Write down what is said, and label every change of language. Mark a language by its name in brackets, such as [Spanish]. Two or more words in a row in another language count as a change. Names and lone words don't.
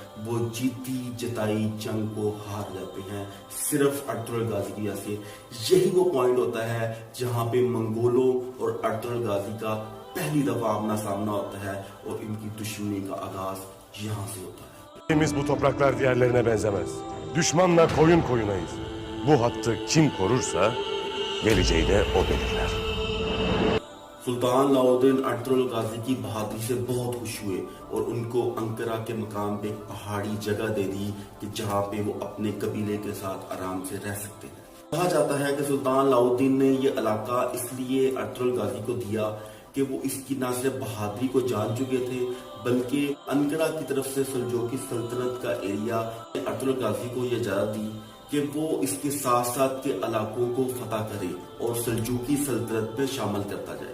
[Urdu] وہ جیتی جتائی جنگ کو ہار جاتے ہیں صرف ارطغرل غازی کی وجہ سے۔ یہی وہ پوائنٹ ہوتا ہے jahhan پہ منگولوں اور ارطغرل غازی کا پہلی دفعہ آمنا سامنا ہوتا ہے اور ان کی دشمنی کا آغاز یہاں سے ہوتا ہے۔ [Turkish] Biz bu topraklar diğerlerine benzemez. Düşmanla koyun koyunayız. Bu hattı kim korursa geleceği de o belirler. [Urdu] سلطان علاء الدین ارطغرل غازی کی بہادری سے بہت خوش ہوئے اور ان کو انقرہ کے مقام پہ ایک پہاڑی جگہ دے دی کہ جہاں پہ وہ اپنے قبیلے کے ساتھ آرام سے رہ سکتے ہیں۔ کہا جاتا ہے کہ سلطان علاء الدین نے یہ علاقہ اس لیے ارطغرل غازی کو دیا کہ وہ اس کی نہ صرف بہادری کو جان چکے تھے بلکہ انقرہ کی طرف سے سلجوقی سلطنت کا ایریا ارطغرل غازی کو یہ اجازت دی کہ وہ اس کے ساتھ ساتھ کے علاقوں کو فتح کرے اور سلجوقی سلطنت پہ شامل کرتا جائے۔